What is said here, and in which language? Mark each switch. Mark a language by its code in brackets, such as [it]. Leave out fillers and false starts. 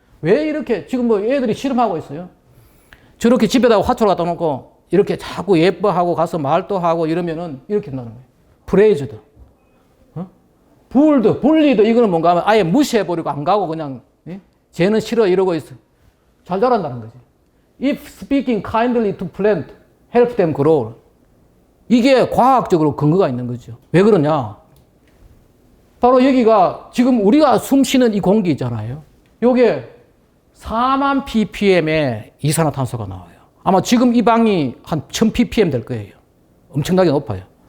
[ko] 왜 이렇게 지금 뭐 애들이 실험하고 있어요. 저렇게 집에다가 화초를 갖다 놓고 이렇게 자꾸 예뻐하고 가서 말도 하고 이러면은 이렇게 된다는 거예요. 프레이즈드. 불드, 불리드 이거는 뭔가 하면 아예 무시해버리고 안 가고 그냥 쟤는 싫어 이러고 있어. 잘 자란다는 거지. [en] If speaking kindly to plant, help them grow. [ko] 이게 과학적으로 근거가 있는 거죠. 왜 그러냐? 바로 여기가 지금 우리가 숨 쉬는 이 공기 있잖아요. 요게 4만 ppm의 이산화탄소가 나와요. 아마 지금 이 방이 한 1000 ppm 될 거예요. 엄청나게 높아요.